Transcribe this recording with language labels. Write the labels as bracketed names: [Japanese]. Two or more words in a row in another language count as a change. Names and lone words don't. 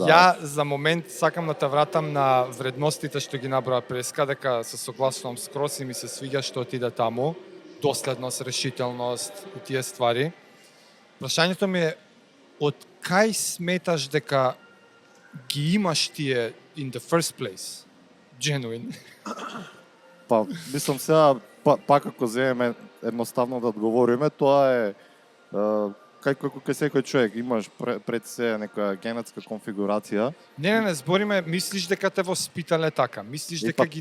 [Macedonian] Ја за момент сакам да те вратам на вредностите што ги наброа Преска, дека се согласувам скрос и ми се свиѓа што отиде таму, доследност, решителност и тие ствари. Прашањето ми е, од кај сметаш дека ги имаш тие [English] in the first place? [Macedonian] Genuine. Па, мислам сега, пак ако земеме едноставно да одговориме, тоа е како кај секој човек, имаш пред се некоја генетска конфигурација. Не, збориме, мислиш дека те воспитале така, мислиш И дека па ги